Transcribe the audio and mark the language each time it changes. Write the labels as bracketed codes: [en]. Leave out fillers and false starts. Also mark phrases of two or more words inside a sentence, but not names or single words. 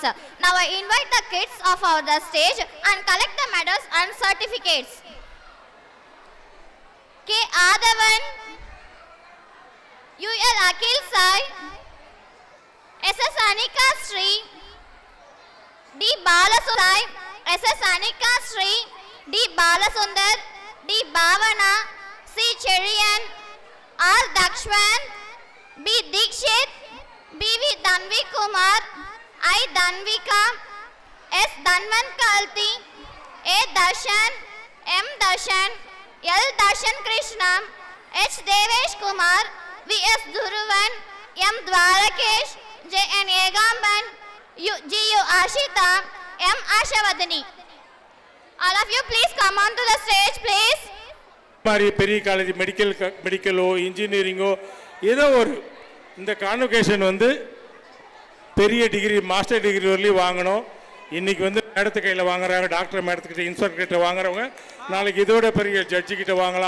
[en] Now I invite the kids off the stage and collect the medals and certificates. K. Adavan, UL Akhil Sai, SSR Sri, D. Balasundar, SS Anika Sri, D. Balasundar, D. Bhavana, C. Cherian, R. Dakshwan, B. Dikshit, B. V. Danvi Kumar, I. Danvika, S. Danvan Kalti, A. Darshan, M. Darshan, L. Darshan Krishna, H. Devesh Kumar, V. S. Dhuruvan, M. Dwarakesh, J. N. Yegamban, G. U. Ashita, M. Ashavadani. All of you please come on to the stage, please. [ta] மாதிரி பெரிய காலேஜ் மெடிக்கலோ இன்ஜினியரிங்கோ ஏதோ ஒரு இந்த கான்வொகேஷன் வந்து பெரிய [en] degree master degree [ta] வரலையும் வாங்கணும். இன்றைக்கி வந்து மேடத்து கையில் வாங்குறாங்க, டாக்டர் மேடத்துக்கிட்ட இன்ஸ்பெக்டர் கிட்ட வாங்குறவங்க நாளைக்கு இதோட பெரிய ஜட்ஜுக்கிட்ட வாங்கலாம்.